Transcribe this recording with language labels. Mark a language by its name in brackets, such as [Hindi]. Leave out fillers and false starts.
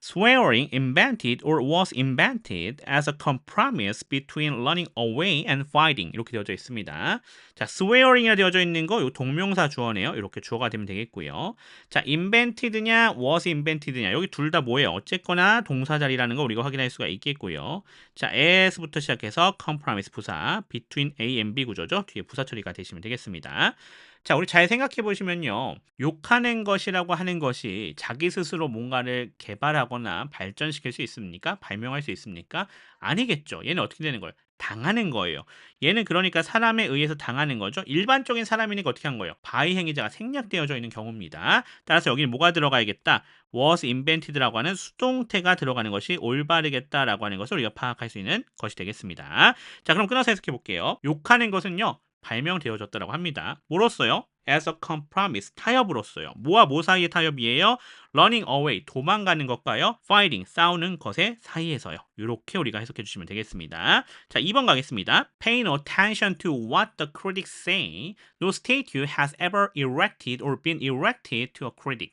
[English] Swearing invented or was invented as a compromise between running away and fighting. [Korean] 이렇게 되어져 있습니다. 자, swearing이 되어져 있는 거 요 동명사 주어네요. 이렇게 주어가 되면 되겠고요. 자, invented냐 [English] was invented [Korean] 냐 여기 둘 다 뭐예요? 어쨌거나 동사 자리라는 거 우리가 확인할 수가 있겠고요. 자, as부터 시작해서 compromise 부사 between A and B 구조죠. 뒤에 부사 처리가 되시면 되겠습니다. 자, 우리 잘 생각해 보시면요. 욕하는 것이라고 하는 것이 자기 스스로 뭔가를 개발하거나 발전시킬 수 있습니까? 발명할 수 있습니까? 아니겠죠. 얘는 어떻게 되는 거예요? 당하는 거예요. 얘는 그러니까 사람에 의해서 당하는 거죠. 일반적인 사람이니까 어떻게 한 거예요? 바이 행위자가 생략되어져 있는 경우입니다. 따라서 여기는 뭐가 들어가야겠다? was invented라고 하는 수동태가 들어가는 것이 올바르겠다라고 하는 것을 우리가 파악할 수 있는 것이 되겠습니다. 자, 그럼 끊어서 해석해 볼게요. 욕하는 것은요. 발명되어졌다고 합니다. 뭐로써요? [English] As a compromise, [Korean] 타협으로써요. 뭐와 뭐 사이의 타협이에요? [English] Running away, [Korean] 도망가는 것과요. Fighting, 싸우는 것의 사이에서요. 이렇게 우리가 해석해 주시면 되겠습니다. 자, 2번 가겠습니다. [English] Pay no attention to what the critics say. No statue has ever erected or been erected to a critic.